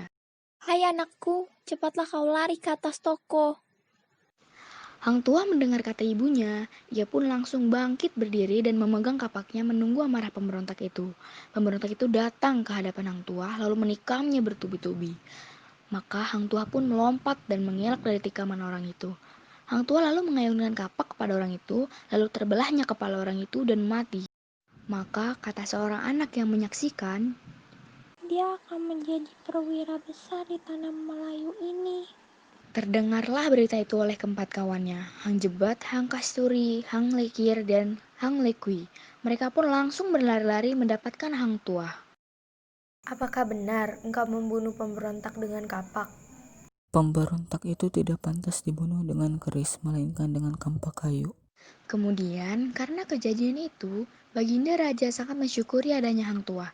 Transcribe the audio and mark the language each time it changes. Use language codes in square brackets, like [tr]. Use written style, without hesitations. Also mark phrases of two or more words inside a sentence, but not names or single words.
[id] Hai anakku, cepatlah kau lari ke atas toko. Hang Tua mendengar kata ibunya, ia pun langsung bangkit berdiri dan memegang kapaknya menunggu amarah pemberontak itu. Pemberontak itu datang ke hadapan Hang Tua lalu menikamnya bertubi-tubi. Maka Hang Tua pun melompat dan mengelak dari tikaman orang itu. Hang Tua lalu mengayunkan kapak kepada orang itu, lalu terbelahnya kepala orang itu dan mati. Maka kata seorang anak yang menyaksikan, Dia akan menjadi perwira besar di tanah Melayu ini. terdengarlah berita itu oleh keempat kawannya, Hang Jebat, Hang Kasturi, Hang Lekir, dan Hang Lekui. Mereka pun langsung berlari-lari mendapatkan Hang Tua. Apakah benar engkau membunuh pemberontak dengan kapak? Pemberontak itu tidak pantas dibunuh dengan keris, melainkan dengan kampak kayu. Kemudian, karena kejadian itu, Baginda Raja sangat mensyukuri adanya Hang Tuah.